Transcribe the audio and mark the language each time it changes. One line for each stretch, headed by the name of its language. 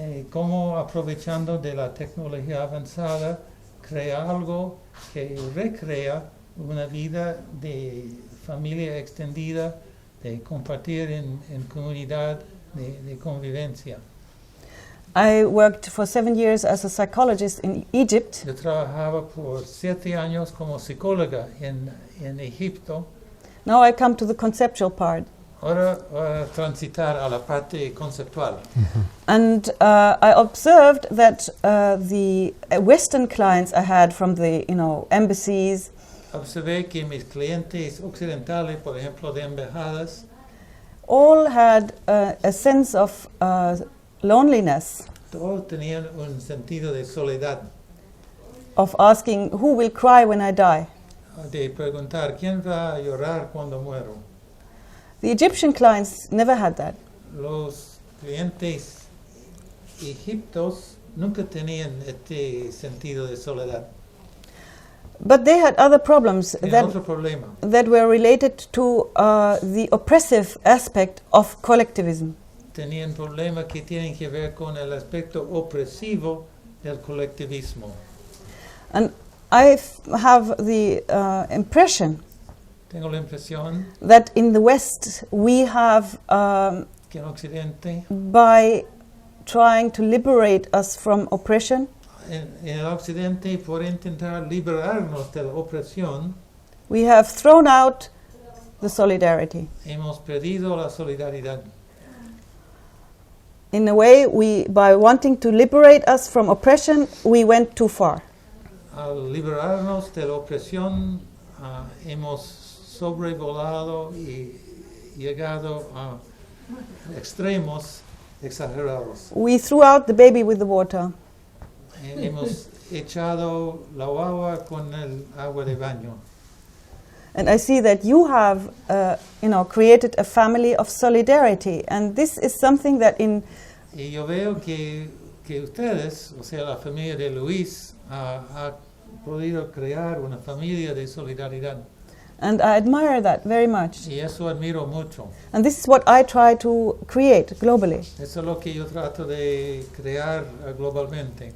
Spanish: Cómo aprovechando de la tecnología avanzada crea algo que recrea una vida de familia extendida, de compartir en comunidad, de convivencia.
English: I worked for 7 years as a psychologist in Egypt.
Spanish: Yo trabajaba por 7 años como psicóloga en Egipto.
English: Now I come to the conceptual part.
Spanish: Ahora transitar a la parte conceptual.
English: And I observed that the Western clients I had from the embassies.
Spanish: Observé que mis clientes occidentales, por ejemplo, de embajadas,
English: all had a sense of loneliness.
Spanish: Todos tenían un sentido de soledad.
English: Of asking who will cry when I die.
Spanish: De preguntar quién va a llorar cuando muero.
English: The Egyptian clients never had that.
Spanish: Los clientes egipcios nunca tenían este sentido de soledad.
English: But they had other problems that were related to the oppressive aspect of collectivism.
Spanish: Tenían problemas que tienen que ver con el aspecto opresivo del colectivismo.
English: And I have the impression
Spanish: Tengo la impresión
English: that in the West we have,
Spanish: que en Occidente,
English: by trying to liberate us from oppression,
Spanish: en el Occidente, por intentar liberarnos de la opresión,
English: we have thrown out the solidarity.
Spanish: hemos perdido la solidaridad.
English: In a way, by wanting to liberate us from oppression, we went too far.
Spanish: Al liberarnos de la opresión, hemos sobrevolado y llegado a extremos exagerados.
English: We threw out the baby with the water.
Spanish: Hemos echado la agua con el agua de baño.
English: And I see that you have, created a family of solidarity, and this is something that
Spanish: Y yo veo que ustedes, o sea, la familia de Luis, ha podido crear una familia de solidaridad.
English: And I admire that very much.
Spanish: Y eso admiro mucho.
English: And this is what I try to create globally.
Spanish: Eso es lo que yo trato de crear globalmente.